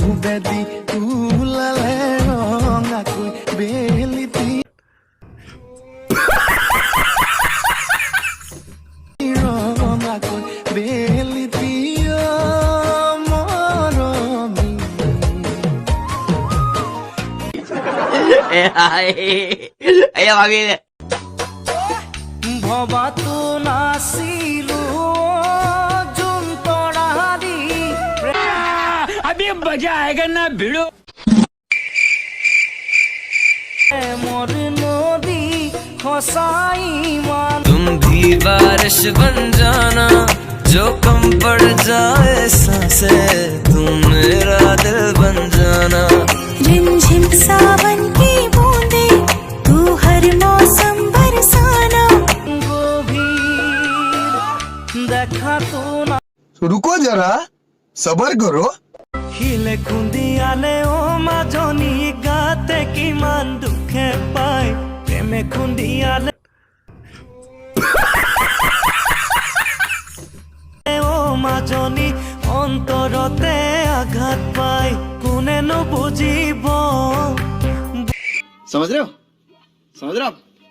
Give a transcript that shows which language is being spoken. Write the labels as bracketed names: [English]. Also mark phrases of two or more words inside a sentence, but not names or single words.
[Assamese] দি ওলালে ৰঙাকৈ বেলিতি ৰঙাকৈ বেলিতি মৰমী Ayo mami. ভবাতো নাছিলো যোন তৰাদি [Hindi] अभी मजा आएगा ना भिड़ो। [Assamese] মোৰ নদী সঁচাই মান [Hindi] तुम भी बारिश बन जाना जो कम पड़ जाए सांसें तुम मेरा दिल बन जाना रिमझिम सावन की बूंदे तू हर मौसम बरसाना [Assamese] গভীর দেখাতো না [Hindi] रुको जरा सबर करो [Assamese] শিলে খুন্দিয়ালে ও মাজনী গাতে কিমান দুখে পায় প্ৰেমে খুন্দিয়ালে ও মাজনী অন্তৰতে আঘাত পায় কোনেনো বুজিব [Hindi] समझ रहे हो आप